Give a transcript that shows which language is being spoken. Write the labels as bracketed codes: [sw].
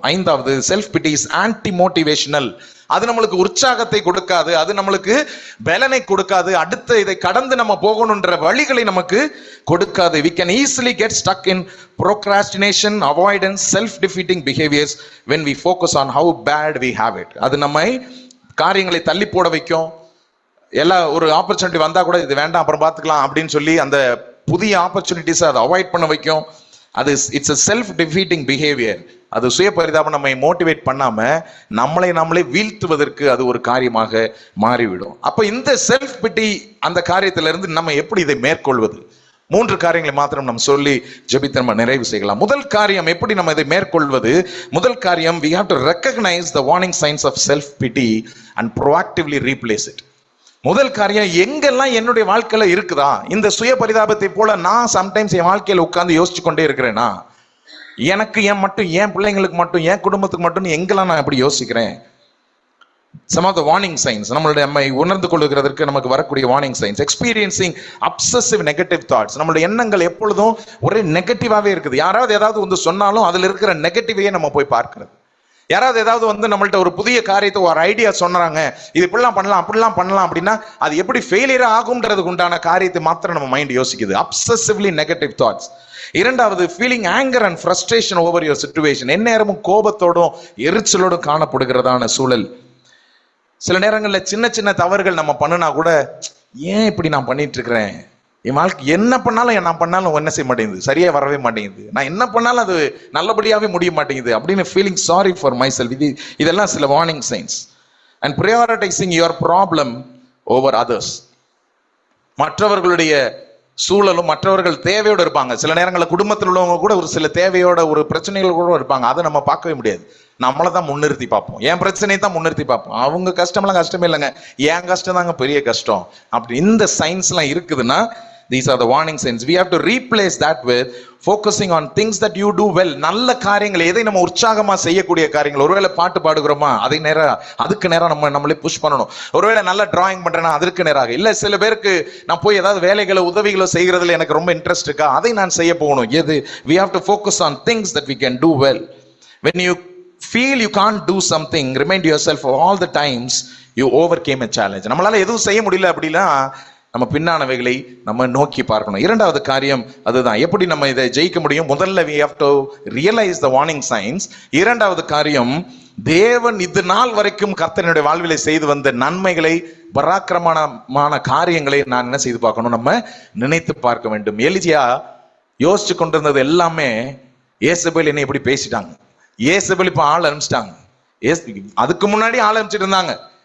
[ta] 5வது, [en] Self pity is anti motivational. [ta] அது நம்மளுக்கு உற்சாகத்தை கொடுக்காது, அது நம்மளுக்கு பலனை கொடுக்காது, அடுத்த இதை கடந்து நம்ம போகணுன்ற வழிகளை நமக்கு கொடுக்காது. [en] we can easily get stuck in procrastination, avoidance, self-defeating behaviors when we focus on how bad we have it. [ta] அது நம்மை காரியங்களை தள்ளி போட வைக்கும். ஒரு ஆப்பர்ச்சுனிட்டி வந்தா கூட இது வேண்டாம் அப்புறம் பார்த்துக்கலாம் அப்படின்னு சொல்லி அந்த புதிய ஆப்பர்ச்சுனிட்டிஸை அதை அவாய்ட் பண்ண வைக்கும். [en] அது it's a self-defeating behavior. [ta] அது சுய பரிதாபம் நம்மை மோட்டிவேட் பண்ணாம நம்மளே வீழ்த்துவதற்கு அது ஒரு காரியமாக மாறிவிடும். அப்ப இந்த செல்ஃப் பிட்டி அந்த காரியத்திலிருந்து நம்ம எப்படி இதை மேற்கொள்வது? 3 காரியங்களை மாத்திரம் நம்ம சொல்லி ஜெபித்து நம்ம நிறைவு செய்யலாம். முதல் காரியம், எப்படி நம்ம இதை மேற்கொள்வது? முதல் காரியம், [en] we have to recognize the warning signs of self pity and proactively replace it. [ta] முதல் காரியம், எங்கெல்லாம் என்னுடைய வாழ்க்கையில இருக்குதா இந்த சுய பரிதாபத்தை போல நான் சம்டைம்ஸ் என் வாழ்க்கையில உட்கார்ந்து யோசிச்சு கொண்டே இருக்கிறேனா, எனக்கு என் பிள்ளைங்களுக்கு மட்டும், என் குடும்பத்துக்கு மட்டும் எங்கெல்லாம் நான் எப்படி யோசிக்கிறேன்? [en] some of the warning signs, [ta] நம்மை உணர்ந்து கொள்ளுகிறதற்கு நமக்கு வரக்கூடிய [en] warning signs. experiencing obsessive negative thoughts. [ta] நம்மளுடைய எண்ணங்கள் எப்பொழுதும் ஒரே நெகட்டிவாவே இருக்குது. யாராவது ஏதாவது சொன்னாலும் அதுல இருக்கிற நெகட்டிவையே நம்ம போய் பார்க்கிறது. யாராவது ஏதாவது நம்மள்ட்ட ஒரு புதிய காரியத்தை, ஒரு ஐடியா சொன்னாங்க, இது இப்படிலாம் பண்ணலாம் அப்படிலாம் பண்ணலாம் அப்படின்னா அது எப்படி ஃபெயிலியர் ஆகும்ன்றதுக்கு உண்டான காரியத்தை மாத்திரம் நம்ம மைண்ட் யோசிக்குது. [en] obsessively negative thoughts. 2வது, feeling anger and frustration over your situation. [ta] எந்நேரமும் கோபத்தோடும் எரிச்சலோடும் காணப்படுகிறதான சூழல். சில நேரங்களில் சின்ன தவறுகள் நம்ம பண்ணினா கூட, ஏன் இப்படி நான் பண்ணிட்டு இருக்கிறேன், என் வாழ்க்கை என்ன பண்ணாலும் என்ன செய்ய மாட்டேங்குது, சரியா வரவே மாட்டேங்குது, நான் என்ன பண்ணாலும் அது நல்லபடியாவே முடிய மாட்டேங்குது அப்படின்னு [en] Feeling sorry for myself. [ta] இதெல்லாம் சில [en] Warning signs. And prioritising your problem over others. [ta] மற்றவர்களுடைய சூழலும் மற்றவர்கள் தேவையோடு இருப்பாங்க. சில நேரங்களில் குடும்பத்தில் உள்ளவங்க கூட ஒரு சில தேவையோட ஒரு பிரச்சனைகள் கூட இருப்பாங்க, அதை நம்ம பார்க்கவே முடியாது. நம்மளை தான் முன்னிறுத்தி பார்ப்போம், என் பிரச்சனையை தான் முன்னிறுத்தி பார்ப்போம். அவங்க கஷ்டம்லாம் கஷ்டமே இல்லைங்க, என் கஷ்டம் தாங்க பெரிய கஷ்டம். அப்படி இந்த சயின்ஸ்லாம் இருக்குதுன்னா [en] These are the warning signs. We have to replace that with focusing on things that you do well. [ta] நல்ல காரியங்கள், எதை நம்ம உற்சாகமா செய்யக்கூடிய காரியங்கள். ஒருவேளை பாட்டு பாடுகிறோமா, அதுக்கு நேரம் நம்ம நம்மளே புஷ் பண்ணணும். ஒருவேளை நல்ல டிராயிங் பண்றேன்னா அதற்கு நேராக இல்ல. சில பேருக்கு நான் போய் ஏதாவது வேலைகளோ உதவிகளோ செய்கிறதுல எனக்கு ரொம்ப இன்ட்ரெஸ்ட் இருக்கா, அதை நான் செய்ய போகணும். எது? [en] we have to focus on things that we can do well. When you feel you can't do something, remind yourself of all the times you overcame a challenge. [ta] நம்மளால எதுவும் செய்ய முடியல அப்படின்னா நம்ம பின்னானவைகளை நம்ம நோக்கி பார்க்கணும். இரண்டாவது காரியம் அதுதான், எப்படி நம்ம இதை ஜெயிக்க முடியும். [en] முதல்ல we have to realize the warning signs. [ta] இரண்டாவது காரியம், தேவன் இது நாள் வரைக்கும் கர்த்தருடைய வாழ்விலை செய்து வந்த நன்மைகளை, பராக்கிரமமான காரியங்களை நான் என்ன செய்து பார்க்கணும், நம்ம நினைத்து பார்க்க வேண்டும். எலியா யோசிச்சு கொண்டிருந்தது எல்லாமே, ஏசபேல் என்னை இப்படி பேசிட்டாங்க, ஏசபேல் இப்ப ஆள் அனுப்பிச்சிட்டாங்க, அதுக்கு முன்னாடி ஆள் அனுப்பிச்சிட்டு இருந்தாங்க.